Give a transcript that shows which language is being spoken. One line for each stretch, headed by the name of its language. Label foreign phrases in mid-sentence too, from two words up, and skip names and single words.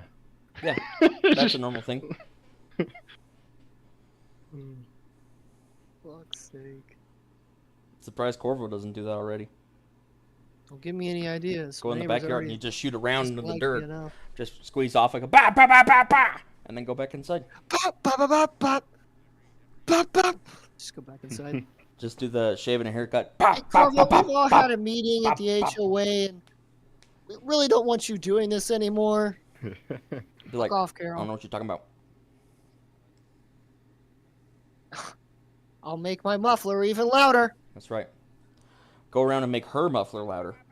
English: Yeah, that's Just- a normal thing. Fuck's sake. Surprised Corvo doesn't do that already. Don't give me any ideas. Go in My the neighbors backyard and already you just shoot around into the dislike me dirt. enough. Just squeeze off like a ba ba ba ba ba, and then go back inside. Bop, bop, bop, bop, bop. Bop, bop. Just go back inside. Just do the shave and a haircut. Ba, Hey, ba, Corvo, ba, ba, we've all ba. had a meeting at the bop, bop. HOA, and we really don't want you doing this anymore. Be like, Fuck off, I don't Carol. know what you're talking about. I'll make my muffler even louder. That's right. Go around and make her muffler louder.